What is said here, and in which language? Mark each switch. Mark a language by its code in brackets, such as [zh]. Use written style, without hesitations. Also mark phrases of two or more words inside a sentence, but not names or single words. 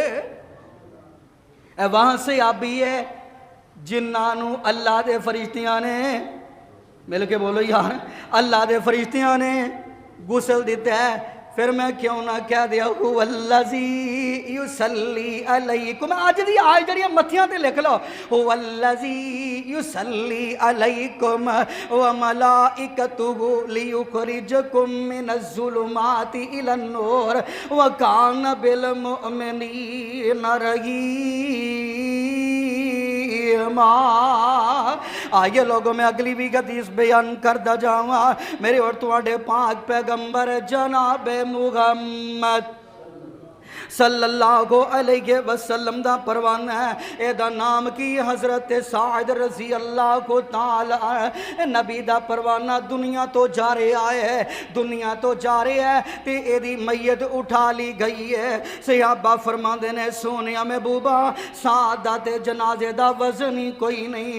[pa] اوتھوں آئی ہے جنہاں نوں اللہ دے فرشتیاں نے مل کے بولو یار اللہ دے فرشتیاں نے غسل دتا ہے. فیر میں کیوں نہ کہہ دیا [ar] هو الذي يصلي عليكم. [pa] اج دی آج جڑیاں متھیاں تے لکھ لو [ar] هو الذي يصلي عليكم وملائكته ليخرجكم من الظلمات إلى النور وكان بالمؤمنين رحيما. [pa] آؤ لوکو میں اگلی وی حدیث بیان کردا جاواں. میرے اور تہاڈے پاک پیغمبر جناب محمد [ar] صلى الله عليه وسلم [pa] دا پروانہ ہے. ایدا نام کی حضرت ساعد رضی اللہ کو تعالیٰ. نبی دا پروانہ دنیا توں جا رہا ہے دنیا توں جا رہا ہے تے ایدی میت اٹھا لئی گئی ہے. صحابہ فرماندے نے سونیا محبوبا سعد دا تے جنازے دا وزن ہی کوئی نہیں.